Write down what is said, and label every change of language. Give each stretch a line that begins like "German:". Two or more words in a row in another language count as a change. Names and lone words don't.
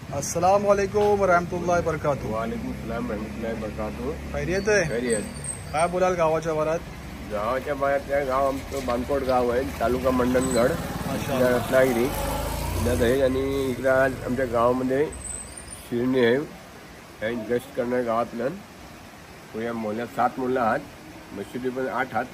Arabic: السلام عليكم رحمة الله وبركاته. وعليكم السلام رحمة الله وبركاته.
Marathi: खैरियत आहे? खैरियत. काय बोलाल गावाच्या वरात? गावाच्या बाहेर गाव आमचं बानकोट गाव आहे, तालुका मंडणगड, जिल्हा रत्नागिरी, जिल्ह्यात आहे. आणि इकडे आज आमच्या गावामध्ये शिरणी आहे. काही गस्ट करणाऱ्या गावातलं पुऱ्या मोहल्ल्यात 7 मुलं आहात, मशिदी पण 8 आहात.